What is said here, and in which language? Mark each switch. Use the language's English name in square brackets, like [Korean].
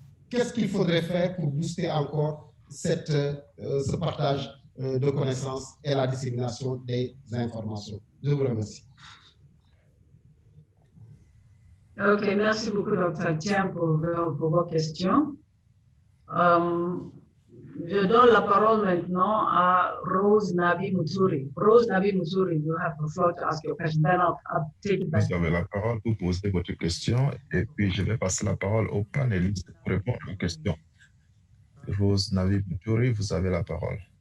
[French] Qu'est-ce qu'il faudrait faire pour booster encore ce partage de connaissances et la dissémination des informations? Je vous remercie. Ok, merci beaucoup, Dr. Thiam, pour vos questions. Je donne la parole maintenant à Rose Nabi Moutouri. [English] Rose Nabi Moutouri, you have the floor to ask your question. Then I'll take it back. [French] Vous avez la parole pour poser votre question et puis je vais passer la parole aux panélistes pour répondre aux questions. Rose Nabi Moutouri, vous avez la parole.